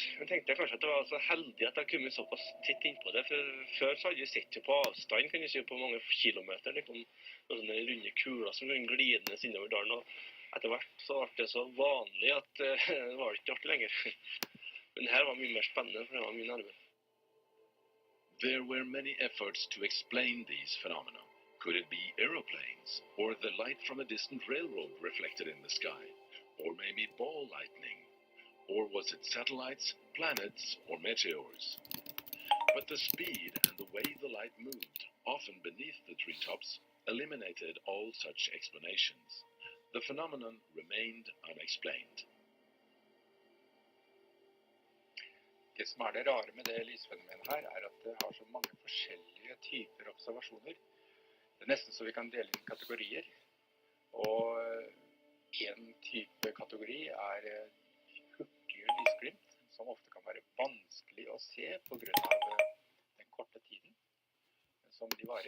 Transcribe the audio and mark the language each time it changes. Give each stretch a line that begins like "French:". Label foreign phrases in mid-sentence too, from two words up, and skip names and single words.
Norwegian: Jeg tenkte kanskje at det var så heldig at jeg kom såpass titt inn på det, for før så hadde vi sett det på avstand, kan vi si, på mange kilometer. Det kom noen sånne runde kuler som kom glidende innover dalen, og etter hvert så ble det så vanlig at det var ikke artig lenger. Men det her var mye mer spennende, for det var mye nærmere.
English: There were many efforts to explain these phenomena. Could it be aeroplanes, or the light from a distant railroad reflected in the sky, or maybe ball lightning? Or was it satellites, planets, or meteors? But the speed and the way the light moved, often beneath the treetops, eliminated all such explanations. The phenomenon remained unexplained.
Norwegian: Det som er det rare med det lysfenomenet her, er at det har så mange forskjellige typer observasjoner. Det er nesten så vi kan dele inn kategorier. Og en type kategori er lysglimt, som ofte kan være vanskelig å se på grunn av den korte tiden som de varer.